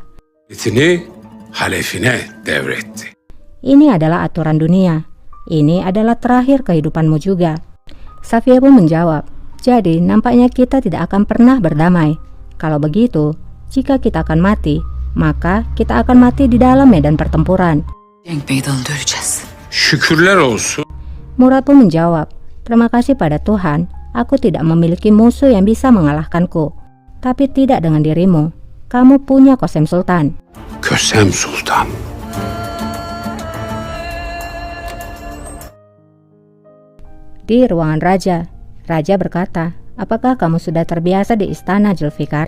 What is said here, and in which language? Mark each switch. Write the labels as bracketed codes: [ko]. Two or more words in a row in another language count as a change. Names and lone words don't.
[tr] Etini halefine devretti. [id] Ini adalah aturan dunia. Ini adalah terakhir kehidupanmu juga. Safiye pun menjawab, jadi nampaknya kita tidak akan pernah berdamai. Kalau begitu, jika kita akan mati, maka kita akan mati di dalam medan pertempuran. [tr] Cenk meydanında öleceğiz. Şükürler olsun. [id] Murad pun menjawab, terima kasih pada Tuhan, aku tidak memiliki musuh yang bisa mengalahkanku. Tapi tidak dengan dirimu. Kamu punya Kosem Sultan. Kösem Sultan. Di ruangan raja, raja berkata, apakah kamu sudah terbiasa di istana Zulfikar?